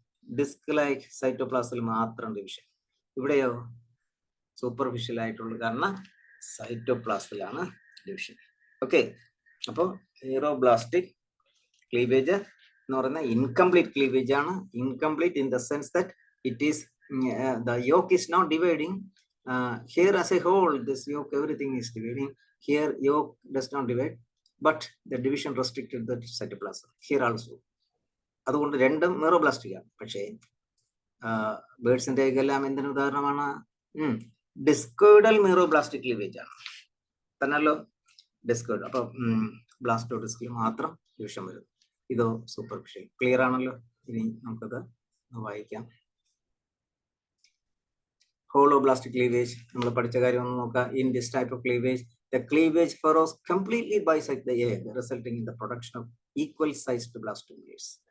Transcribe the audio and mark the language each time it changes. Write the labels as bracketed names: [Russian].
[Malayalam] Disk like സൈറ്റോപ്ലാസിൽ മാത്രം division. ഇവിടെയോ superficial ആയിട്ടുള്ള കാരണം സൈറ്റോപ്ലാസിലാണ് ഡിവിഷൻ. ഓക്കെ, അപ്പോൾ ന്യൂറോബ്ലാസ്റ്റിക് ക്ലീവേജ് എന്ന് പറയുന്ന ഇൻകംപ്ലീറ്റ് ക്ലീവേജ് ആണ്. [English] Incomplete in the sense that it is the yolk is not dividing. Here as a whole, this yolk, everything is dividing. Here yolk does not divide, but the division restricted the cytoplasm. Here also. [Malayalam] അതുകൊണ്ട് രണ്ടും ന്യൂറോബ്ലാസ്റ്റിക് ആണ്. പക്ഷേ ബേർഡ്സിന്റെ എല്ലാം എന്തിനു ഉദാഹരണമാണ്? ഡിസ്കോയിഡൽ ന്യൂറോബ്ലാസ്റ്റിക് cleavage ആണ് തന്നല്ലോ. Discoid. അപ്പൊ ബ്ലാസ്റ്റോഡിസ്കിൽ മാത്രം ഡിവിഷൻ വരും. ഇതോ സൂപ്പർഫിഷ്യൽ. ക്ലിയർ ആണല്ലോ? ഇനി നമുക്കത് വായിക്കാം. Holoblastic cleavage, നമ്മൾ പഠിച്ച കാര്യം ഒന്ന് നോക്കാം. [English] In this type of cleavage, the cleavage furrows completely bisect the egg, resulting in the production of equal-sized blastomeres.